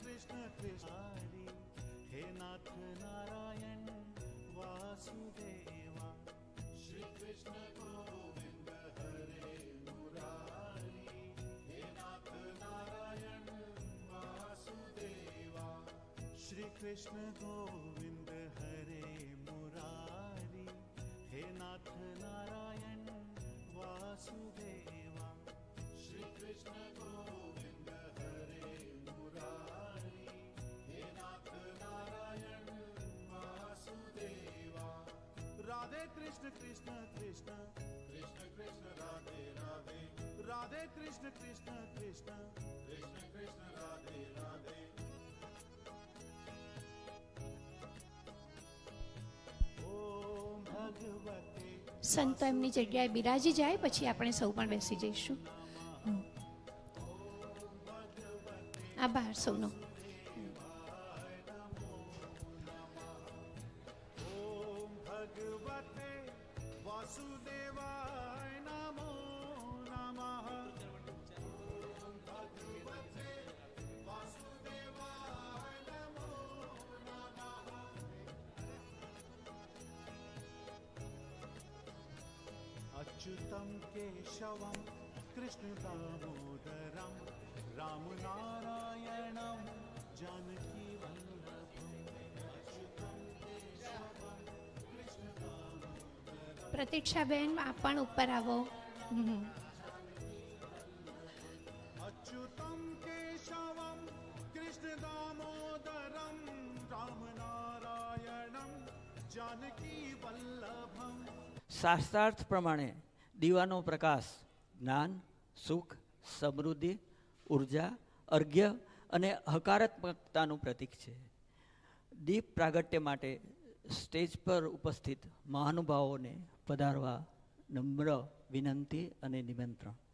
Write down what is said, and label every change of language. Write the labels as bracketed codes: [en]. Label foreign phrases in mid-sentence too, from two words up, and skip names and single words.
[sa] कृष्ण कृष्ण हरि हे नाथ नारायण वासुदेवा श्री कृष्ण गोविंद हरे मुरारी हे नाथ नारायण वासुदेवा श्री कृष्ण गोविंद हरे मुरारी हे नाथ नारायण वासुदेवा श्री कृष्ण गोविंद हरे मुरारी हे नाथ नारायण वासुदेवा राधे कृष्ण कृष्ण कृष्ण कृष्ण कृष्ण राधे राधे राधे कृष्ण कृष्ण कृष्ण कृष्ण कृष्ण राधे राधे ओम भगवते [gu] સંતો એમની જગ્યાએ બિરાજી જાય પછી આપણે સૌ પણ બેસી જઈશું. આભાર સૌનો. [sa] ओम भगवते वासुदेवाय नमो नमः ओम भगवते वासुदेवाय नमो नमः अच्युतं केशवं कृष्ण दामोदरं राम नारायणं जानकी वल्लभं अच्युतं केशवं कृष्ण दामोदरं [gu] પ્રતીક્ષાબેન આપ પણ ઉપર આવો. [sa] अच्युतं केशवं कृष्ण दामोदरं राम नारायणं जानकी वल्लभं [gu] શાસ્ત્રાર્થ પ્રમાણે દીવાનો પ્રકાશ જ્ઞાન, સુખ, સમૃદ્ધિ, ઉર્જા, અર્ઘ્ય અને હકારાત્મકતાનું પ્રતીક છે. દીપ પ્રાગટ્ય માટે સ્ટેજ પર ઉપસ્થિત મહાનુભાવોને પધારવા નમ્ર વિનંતી અને નિમંત્રણ.